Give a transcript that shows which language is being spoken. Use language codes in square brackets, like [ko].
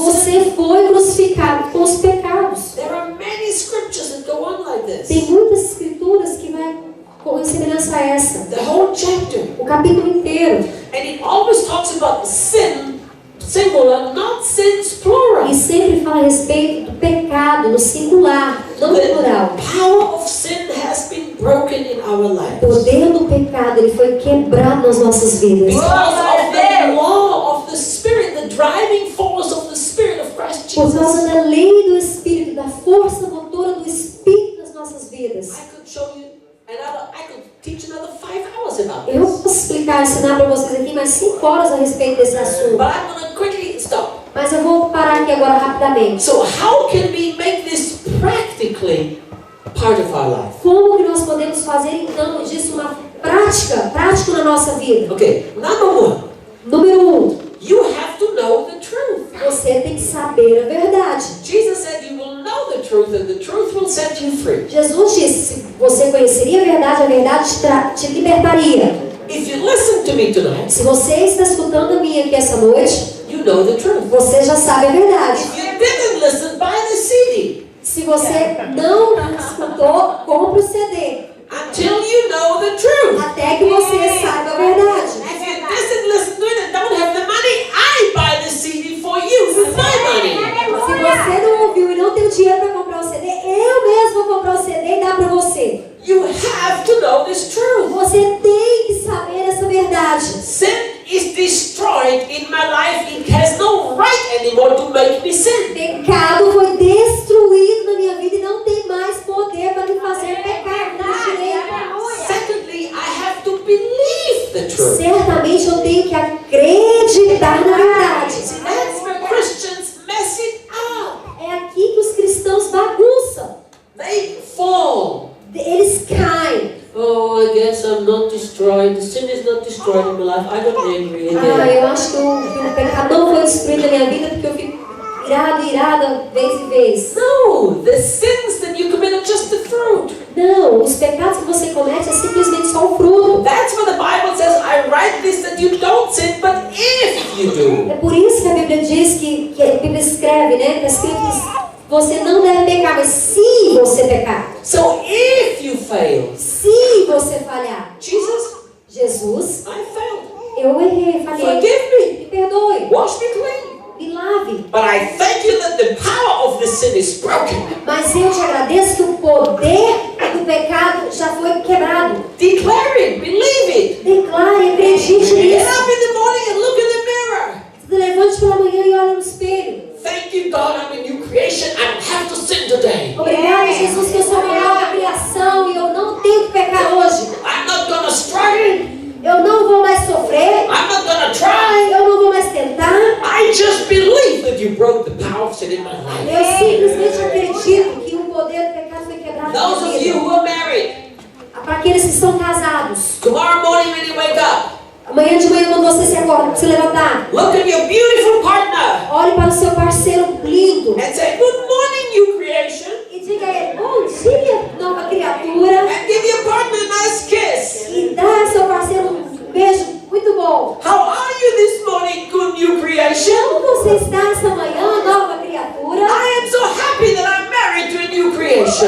[pt] Você foi crucificado com os pecados. [en] There are many scriptures that go on like [pt] Tem [en] this. [pt] muitas escrituras que vai com semelhança a essa. [en] The whole chapter. [pt] O capítulo inteiro. [en] And it always talks about sin, singular, not sins, plural. [pt] E sempre fala a respeito do pecado no singular, não no plural. [en] The power of sin has been broken in our [pt] O [en] lives. [pt] poder do pecado ele foi quebrado nas nossas vidas. [en] Because of the law of the Spirit, the driving force of the Spirit of Christ [pt] Por causa [en] Jesus. [pt] da lei do Espírito, da força motora do Espírito nas nossas vidas. [en] I could show you I could teach another 5 hours about [pt] Eu [en] this. [pt] posso explicar, ensinar para vocês aqui mais 5 horas a respeito desse assunto. [en] But I'm going to quickly stop. [pt] Mas eu vou parar aqui agora rapidamente. [en] So how can we make this practically part of our life? [pt] Como que nós podemos fazer então disso uma prático na nossa vida? [en] Okay, number 1, [pt] Número 1, [en] you have to know the truth. [pt] você tem que saber a verdade. [en] Jesus said you will know the truth and the truth will set you free. [pt] Jesus disse, se você conheceria a verdade te libertaria. [en] If you listen to me tonight, [pt] Se você está escutando a mim aqui essa noite, [en] you know the truth. [pt] você já sabe a verdade. [en] If you didn't listen, buy the CD. [pt] Se você não escutou, compre o CD. [en] Until you know the truth. [pt] Até que você saiba a verdade. [en] If you didn't listen to it and don't have the money, I buy the CD for you with my money. [pt] Se você não ouviu e não tem o dinheiro para comprar o CD, eu mesmo vou comprar o CD e dar para você. [en] You have to know this truth. [pt] Você tem que saber essa verdade. [en] Sin is destroyed in my life. It has no right anymore to make me sin. [pt] Pecado foi destruído na minha vida e não tem mais poder para me fazer pecar. Não tem direito. [en] Secondly, I have to believe the truth. [pt] Certamente eu tenho que acreditar na verdade. [en] See, that's where Christians mess it up. [pt] É aqui que os cristãos bagunçam. [en] They fall. [pt] Eles caem. [en] Oh, I guess I'm not destroyed. The sin is not destroyed in my life. I got angry again. [pt] Eu acho que o pecado não foi destruído na minha vida porque eu fico irada, vez em vez. [en] No, the sins that you commit are just the fruit. [pt] Não, os pecados que você comete é simplesmente só o fruto. [en] That's what the Bible says. I write this that you don't sin, but if you do. [pt] É por isso que a Bíblia diz que a Bíblia escreve, né? Está escrito que você não deve pecar, mas se você pecar. [en] So if you fail, [pt] Se você falhar. Jesus, [en] I failed. [pt] eu errei, falhei. [en] Forgive [pt] Me perdoe, [en] me. Wash me clean. [pt] me lave. [en] But I thank you that the power of the sin is broken. [pt] Mas eu te agradeço que o poder do pecado já foi quebrado. [en] Declare it. Believe it. [pt] Declare, acredite [en] Get [pt] nisso. [en] up in the morning and look in the mirror. [pt] Se levante pela manhã e olhe no espelho. [en] Thank you, God, I'm a new creation. I don't have to sin today. [pt] Obrigada, Jesus, que eu sou uma nova criação e eu não tenho que pecar hoje. [en] I'm not gonna struggle. [pt] Eu não vou mais sofrer. [en] I'm not gonna try. [pt] Eu não vou mais tentar. [en] I just believe that you broke the power of sin in my life. [pt] Eu simplesmente acredito que o poder do pecado foi quebrado na [en] Those [pt] minha [en] of you [pt] vida. [en] who are married, [pt] Para aqueles que estão casados, [en] tomorrow morning when you wake up, [pt] amanhã de manhã quando você se acorda, se levantar, [en] look at your beautiful partner [pt] olhe para o seu parceiro lindo [en] and say, good morning, new creation. [pt] e diga a ele, bom dia, nova criatura, [en] And give your partner a nice kiss. [pt] e dá ao seu parceiro um beijo muito bom. [en] How are you this morning, good new creation? [pt] Como você está essa manhã, nova criatura? [en] I am so happy that I'm married to a new creation.